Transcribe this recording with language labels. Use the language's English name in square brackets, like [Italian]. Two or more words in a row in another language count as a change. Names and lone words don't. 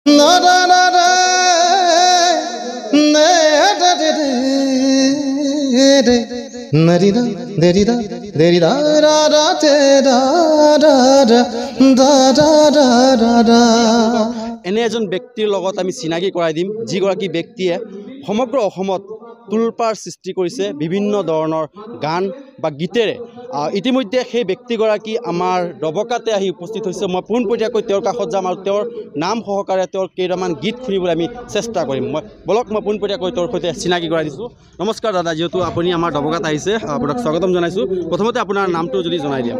[Assamese] na na na na na da da da nari da deri da ra ra te da da da da da da da এনে এজন ব্যক্তিৰ লগত আমি চিনাকি কৰাই দিম যিগৰাকী ব্যক্তিয়ে সমগ্ৰ অসমত তুলপাৰ সৃষ্টি কৰিছে বিভিন্ন ধৰণৰ গান বা গীতেৰে ইতিমধ্যে সেই ব্যক্তিগৰাকী আমাৰ দবকাতে আহি উপস্থিত হৈছে মই পোনপটীয়াকৈ তেওঁৰ কাষত যাম আৰু তেওঁৰ নাম সহকাৰে তেওঁৰ কেইটামান গীত শুনিবলৈ আমি চেষ্টা কৰিম মই পোনপটীয়াকৈ তেওঁৰ সৈতে চিনাকি কৰাই দিছোঁ নমস্কাৰ দাদা যেহেতু আপুনি আমাৰ দবকাত আহিছে আপোনাক স্বাগতম জনাইছোঁ প্ৰথমতে আপোনাৰ নামটো যদি জনাই দিয়ে